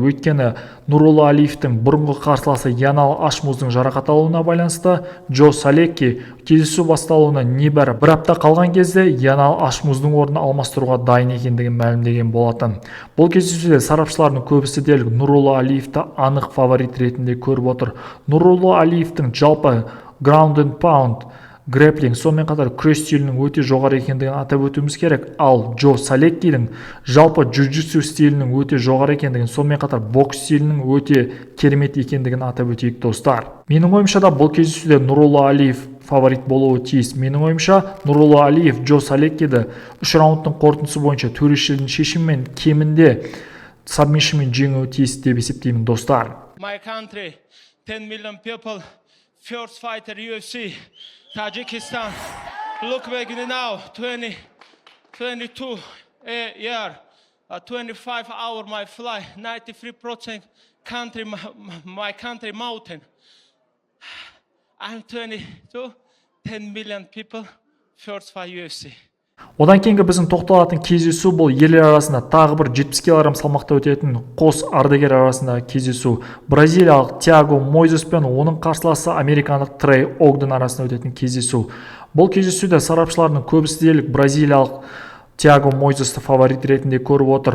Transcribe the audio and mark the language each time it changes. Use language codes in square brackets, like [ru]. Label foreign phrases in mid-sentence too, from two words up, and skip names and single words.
[kk] Өйткені Нурулло Алиевтің бұрынғы қарсыласы Янал Ашмуздың жарақат алуына байланысты Джо Солекки кездесу басталуына небәрі бір апта қалған кезде Янал Ашмуздың орнын алмастыруға дайын екендігін мәлімдеген болатын. Бұл кездесуде сарапшылардың көбісі дерлік Нурулло Алиевті анық фаворит ретінде көріп отыр. Нурулло Алиевтің жалпы [en] ground and pound [kk] грэплинг, сонымен қатар күрес стилінің өте жоғары екендігін атап өтуіміз керек. Ал Джо Солеккидің жалпы джиу-джитсу стилінің өте жоғары екендігін, сонымен қатар бокс стилінің өте керемет екендігін атап өтейік достар. Менің ойымша да бұл кездесуде Нурулло Алиев фаворит болуы тиіс. Менің ойымша Нурулло Алиев Джо Солеккиді 3 раундтың қорытындысы бойынша төрешілердің шешімімен кемінде сабмишнмен жеңуі тиіс деп есептеймін достар. [en] My country, 10 million people, first fighter UFC, Tajikistan. Look back now, 22 year, 25 hour my fly, 93% country, my country mountain. I'm 22, 10 million people, first fight UFC. [kk] Одан кейінгі біздің тоқталатын кездесу бұл ерлер арасында тағы бір 70 кг салмақта өтетін қос ардагер арасында кездесу. Бразилиялық Тиаго Мойзес пен оның қарсыласы американдық Трей Огден арасында өтетін кездесу. Бұл кездесуде сарапшылардың көбісі дерлік бразилиялық Тиаго Мойзесті фаворит ретінде көріп отыр.